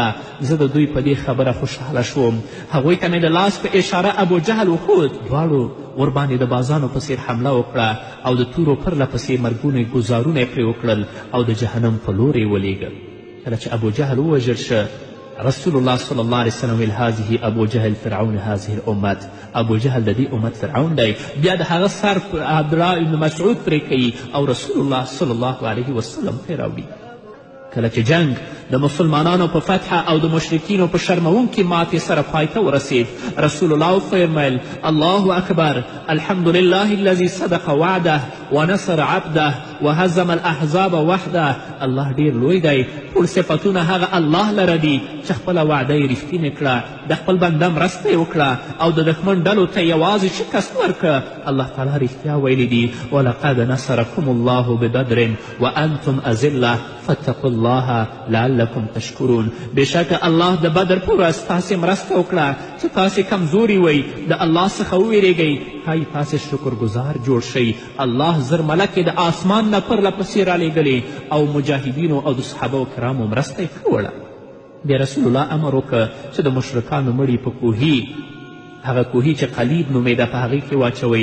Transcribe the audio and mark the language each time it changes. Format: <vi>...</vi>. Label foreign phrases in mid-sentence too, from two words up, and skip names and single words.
<ps>زه د دوی په دې خبره خوشحاله شوم. هغوی ته مې د لاس په اشاره ابو جهل وښود. دواړو ورباندې د بازانو په څیر حمله وکړه او د تورو پرله پسې مرګونه ګزارونه یې پرې وکړل او د جهنم په لور یې ولېږل. کله چې ابو جهل ووژل شه رسول الله</ps> <ar>صلی الله علیه وسلم</ar> <ps>ویل</ps> <ar>هذه ابو جهل فرعون هذه الامت.</ar> <ps>ابو جهل د دې امت فرعون دی. بیا د هغه سر عبدالله بن مسعود پرې کوي او رسول الله</ps> <ar>صلی الله علیه وسلم</ar> <ps>پرې راوړي. کله چې جنگ د مسلمانانو په فتحه او د مشرکینو په شرموونکې ماتې سره پای ته ورسید رسول الله وفرمیل</ps> <ar>الله اکبر الحمد لله الذي صدق وعده ونصر عبده وهزم الاحزاب وحده.</ar> <ps>الله ډیر لوی دی. ټول صفتونه هغه الله لره دي چې خپله وعده یې رښتینې کړه، د خپل بنده مرسته یې وکړه او د دښمن ډلو ته یوازې شکست ورکړه.</ps> <ar>الله تعالی</ar> <ps>رښتیا ویلی دي</ps> <ar>ولقد نصرکم الله ببدر وانتم اذله فاتقوا الله لعلکم تشکرون.</ar> <ps>بېشکه الله د بدر په ورځ تاسې مرسته وکړه چې تاسې کمزوري وئ، د الله څخه وویرېږئ، ښایي تاسې شکرګزار جوړ شئ. الله زر ملکې د آسمان نه پرله پسې رالیږلې او مجاهدینو او د صحابه کرامو مرسته یې کوله. بیا رسول الله امر وکړه چې د مشرکانو مړي په کوهي هغه کوهي چې قلیب نومېده په هغې کې واچوئ.</ps>